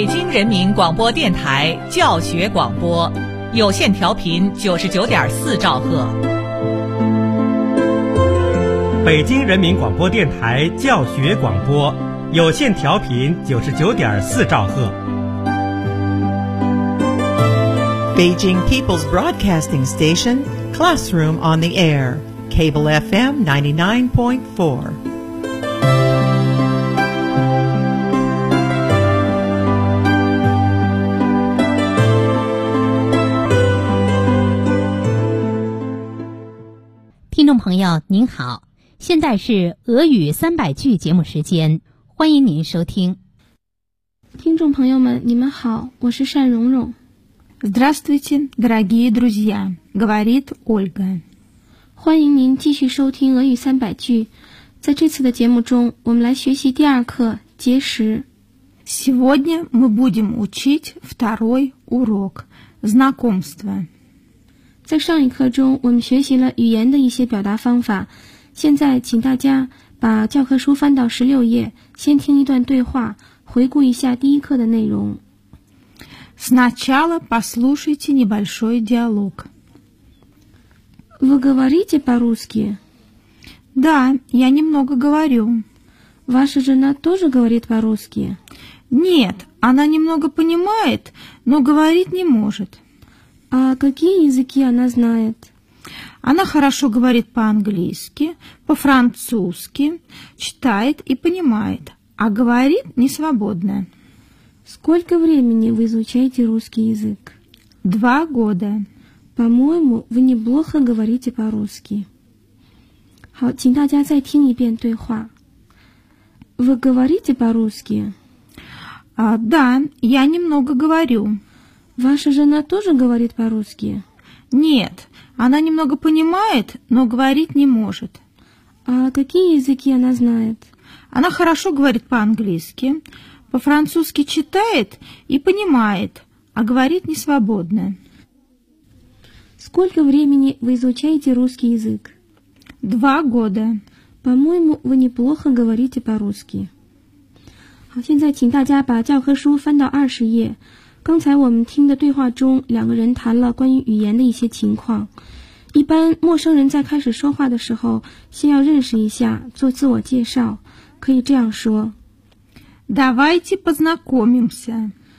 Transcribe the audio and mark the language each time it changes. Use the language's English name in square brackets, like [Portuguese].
[Chinese] 人民广播电台教学广播，有线调频99.4兆赫。北京人民广播电台教学广播，有线调频99.4兆赫。 [English] Beijing People's Broadcasting Station, Classroom on the Air, Cable FM 99.4. [Chinese] 朋友您好，现在是俄语300句节目时间，欢迎您收听。听众朋友们你们好，我是单蓉蓉。 [Russian] Здравствуйте, дорогие друзья, говорит Ольга. [Chinese] 欢迎您继续收听俄语300句。在这次的节目中我们来学习第二课节食。 [Russian] Сегодня мы будем учить второй урок знакомство。 [Chinese] 在上一课中我们学习了语言的一些表达方法，现在请大家把教科书翻到16页，先听一段对话，回顾一下第一课的内容。 [Russian] Сначала послушайте небольшой диалог. Вы говорите по-русски? Да, я немного говорю. Ваша жена тоже говорит по-русски? Нет, она немного понимает, но говорить не может. А какие языки она знает? Она хорошо говорит по-английски, по-французски, читает и понимает, а говорит несвободно. Сколько времени вы изучаете русский язык? 2 года. По-моему, вы неплохо говорите по-русски. [Chinese] 好，请大家再听一遍对话。 [Russian] Вы говорите по-русски? Да, я немного говорю. Ваша жена тоже говорит по-русски? Нет, она немного понимает, но говорить не может. А какие языки она знает? Она хорошо говорит по-английски, по-французски читает и понимает, а говорит несвободно. Сколько времени вы изучаете русский язык? 2 года. По-моему, вы неплохо говорите по-русски. [Chinese] 好，现在请大家把教科书翻到20页。刚才我们听的对话中，两个人谈了关于语言的一些情况。一般陌生人在开始说话的时候，先要认识一下，做自我介绍，可以这样说 [Russian] Давайте познакомимся.